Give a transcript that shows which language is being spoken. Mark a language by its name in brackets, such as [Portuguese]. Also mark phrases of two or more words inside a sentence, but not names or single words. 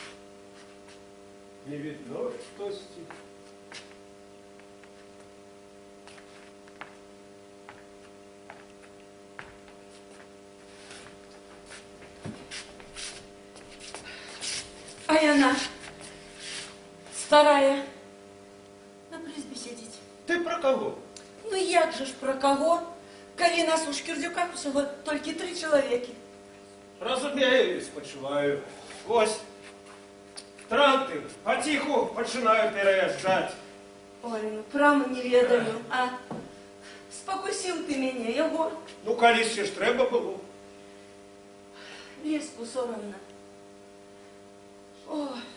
[Russian] Не видно, что стих. [Belarusian] А яна старая на прызбе сядзіць. [Russian] Ты про кого? [Belarusian] Ну як же ж про кого? Калі нас у Шкірдзюках усього толькі 3 чалавекі. Разумею, спочиваю. [Ukrainian] Ось, транты потиху починаю переезжать. Ой, ну прямо не ведаю, а? Спокусив ти мене, Єгор. Ну, колись ще ж треба було. Ліску соромно. Ой.